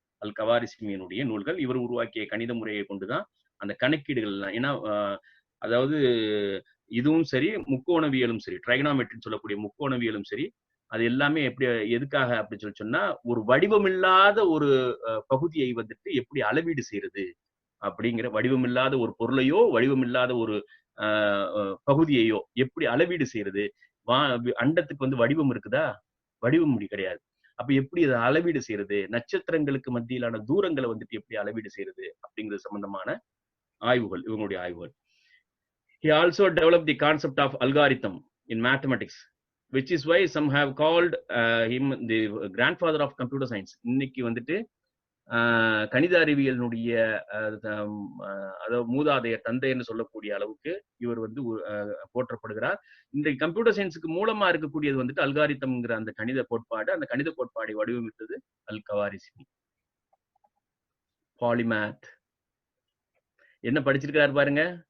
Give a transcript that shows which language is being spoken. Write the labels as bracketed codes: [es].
[ta] அல் கவாரிசிமியினுடைய நூல்கள். இவர் உருவாக்கிய கணித முறையை கொண்டுதான் அந்த கணக்கீடுகள் எல்லாம், ஏன்னா அதாவது இதுவும் சரி, முக்கோணவியலும் சரி, ட்ரைகனாமெட்ரின்னு சொல்லக்கூடிய முக்கோணவியலும் சரி, அது எல்லாமே எப்படி எதுக்காக அப்படின்னு சொல்லி சொன்னா, ஒரு வடிவமில்லாத ஒரு பகுதியை வந்துட்டு எப்படி அளவீடு செய்யறது அப்படிங்கிற, வடிவமில்லாத ஒரு பொருளையோ வடிவமில்லாத ஒரு பகுதியையோ எப்படி அளவீடு செய்யறது. அண்டத்துக்கு வந்து வடிவம் இருக்குதா? வடிவம் கிடையாது. அப்ப எப்படி அதை அளவீடு செய்யறது? நட்சத்திரங்களுக்கு மத்தியிலான தூரங்களை வந்துட்டு எப்படி அளவீடு செய்யறது அப்படிங்கிறது சம்பந்தமான ஆய்வுகள், இவங்களுடைய ஆய்வுகள். [en] He also developed the concept of algorithm in mathematics, which is why some have called him the grandfather of computer science. [ta] இன்னைக்கு வந்துட்டு கணித அறிவியலினுடைய அதாவது மூதாதையர், தந்தை என்று சொல்லக்கூடிய அளவுக்கு இவர் வந்து போற்றப்படுகிறார். இன்றைக்கு கம்ப்யூட்டர் சயின்ஸுக்கு மூலமா இருக்கக்கூடியது வந்துட்டு அல்காரிதம்ங்கிற அந்த கணித கோட்பாடு. அந்த கணித கோட்பாடை வடிவமைத்தது அல் கவாரிசிமி. பாலிமேத் என்ன படிச்சிருக்காரு பாருங்க?